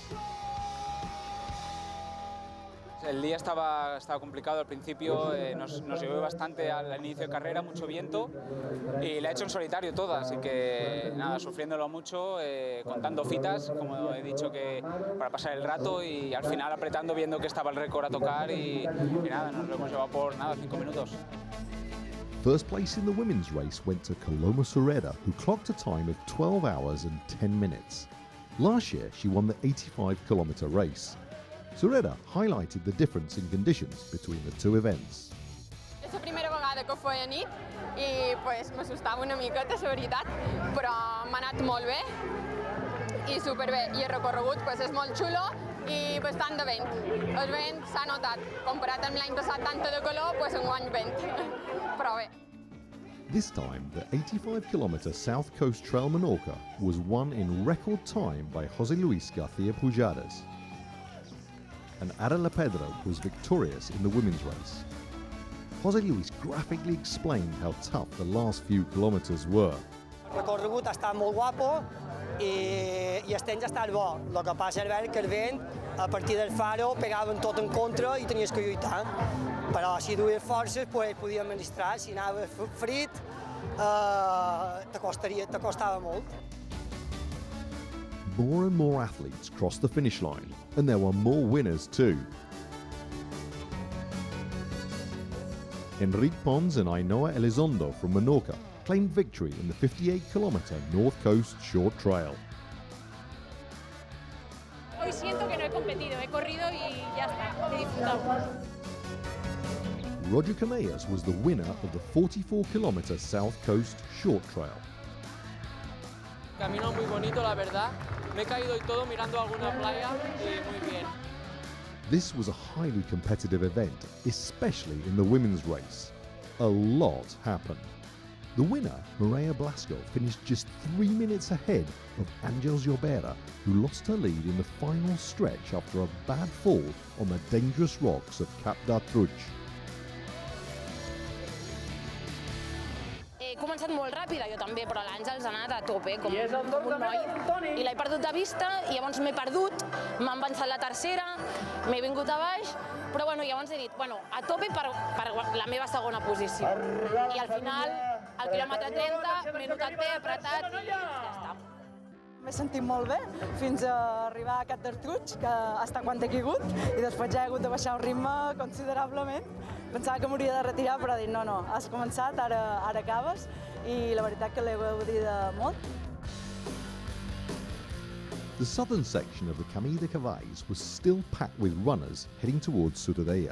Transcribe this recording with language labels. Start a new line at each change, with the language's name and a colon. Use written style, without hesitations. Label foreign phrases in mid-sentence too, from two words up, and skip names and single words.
Spanish: El día estaba complicado al principio, nos llovió bastante al inicio de carrera, mucho viento, y la he hecho en solitario toda, así que nada, sufriéndolo mucho, contando fitas, como he dicho, que para pasar el rato, y al final apretando, viendo que estaba el récord a tocar, y nada, nos lo hemos llevado por 5 minutos.
English: First place in the women's race went to Coloma Sureda, who clocked a time of 12 hours and 10 minutes. Last year, she won the 85-kilometre race. Sureda highlighted the difference in conditions between the two events.
Catalan: És la primera vegada que ho feia a nit i pues, m'assustava una miqueta, la veritat, però m'ha anat molt bé i superbé. I el recorregut pues, és molt xulo i bastant de vent. El vent s'ha notat. Comparat amb l'any passat tanta de calor, pues, enguany vent. Però bé.
English: This time, the 85-kilometre South Coast Trail Menorca was won in record time by José Luis García Pujadas. And Ada La Pedra was victorious in the women's race. José Luis graphically explained how tough the last few kilometres were.
Catalan: El recorregut ha estat molt guapo i el temps ha estat bo. El que passa és que el vent, a partir del faro, pegaven tot en contra i tenies que lluitar. Però si duies forces, pues, podies administrar. Si anaves frit, t'acostava molt.
English: More and more athletes crossed the finish line, and there were more winners too. Enrique Pons and Ainhoa Elizondo from Menorca claimed victory in the 58-kilometre North Coast Short Trail.
Spanish: Hoy siento que no he competido, he corrido y ya está, he disfrutado.
English: Roger Camellas was the winner of the 44-kilometre South Coast Short Trail.
Spanish: Camino muy bonito, la verdad. Me he caído y todo mirando alguna playa y muy bien.
English: This was a highly competitive event, especially in the women's race. A lot happened. The winner, Mireia Blasco, finished just 3 minutes ahead of Àngels Llobera, who lost her lead in the final stretch after a bad fall on the dangerous rocks of Cap d'Artruig.
Catalan: He començat molt ràpida, jo també, però l'Àngels ha anat a tope, com un noi. I l'he perdut de vista, i llavors m'he perdut, m'han avançat la tercera, m'he vingut a baix, però bueno, llavors he dit, bueno, a tope per la meva segona posició. I al final, al quilòmetre 30, m'he notat bé, apretat i ja està. M'he sentit molt bé fins a arribar a Cap d'Artruig, que hasta quan he caigut, i després ja he hagut de baixar el ritme considerablement. Pensava que m'hauria de retirar, però he dit no, has començat, ara acabes, i la veritat que l'he gaudida molt.
English: The southern section of the Camí de Cavalls was still packed with runners heading towards Ciutadella.